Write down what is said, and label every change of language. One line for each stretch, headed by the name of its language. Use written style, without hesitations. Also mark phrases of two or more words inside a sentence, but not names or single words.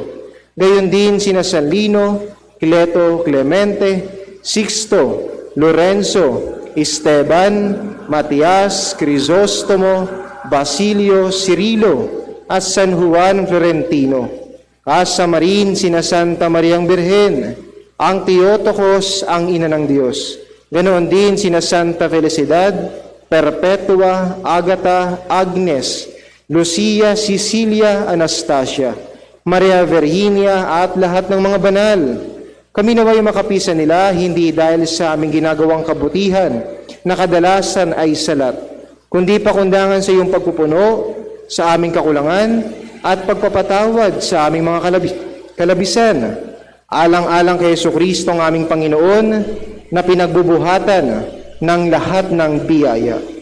Filipino: Gayon din sina San Lino, Cleto, Clemente, Sixto, Lorenzo, Esteban, Matias, Crisostomo, Basilio, Cirilo, at San Juan Florentino. Kasama rin sina Santa Mariang Birhen, ang Theotokos, ang ina ng Diyos. Ganoon din sina Santa Felicidad, Perpetua, Agata, Agnes, Lucia, Cecilia, Anastasia, Maria Virginia at lahat ng mga banal. Kami naway makapisan nila hindi dahil sa aming ginagawang kabutihan na kadalasan ay salat, kundi pakundangan sa iyong pagpupuno sa aming kakulangan at pagpapatawad sa aming mga kalabisan, alang-alang kay Jesucristo ang aming Panginoon na pinagbubuhatan ng lahat ng biyaya.